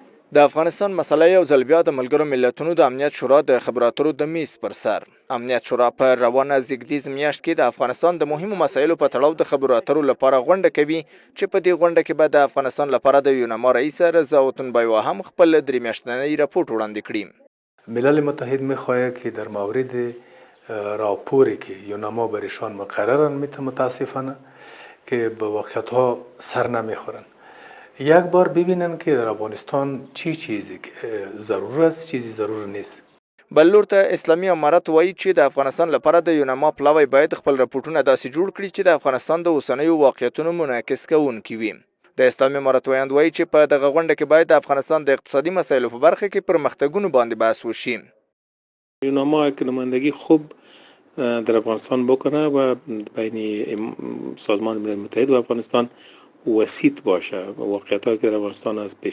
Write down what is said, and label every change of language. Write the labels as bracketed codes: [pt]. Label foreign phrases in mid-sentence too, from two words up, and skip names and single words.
[ps] د افغانستان مسله یو ځل بیا د ملګرو ملتونو د امنیت شورا د خبرو اترو د میز پر سر. امنیت شورا په روانه زیږدیز میاشت کې د افغانستان د مهمو مسایلو په تړاو د خبرو اترو لپاره غونډه کوي چې په دې غونډه کې به د افغانستان لپاره د یوناما رئیس رضا تنبیوا هم خپل 3 میاشتنی راپور وړاندې کړي. [fa] ملل متحد میخواهد که در مورد راپوری که یوناما برشان مقررن متاسفانه که به واقعیت ها سر نمیخورن، یک بار ببینن که در افغانستان چی چیزی ضرور است، چیزی ضرور نیست. [ps] بلور ته اسلامي امارت وایي چې د افغانستان لپاره د یوناما پلاوی باید خپل راپورټونه داسې جوړ کړي چې د افغانستان د اوسنیو واقعیتونو منعکس کوونکي وي. د اسلامي امارت وایند وایي چې په دغه غونډه کې باید د افغانستان د اقتصادي مسایلو په برخه کې پرمختګونو باندې بحث وشي. [fa] یوناما یک نمایندگی خوب در افغانستان بکنه و بین سازمان ملل متحد و افغانستان وسیط باشه. واقعیت‌هایی که در افغانستان از پیش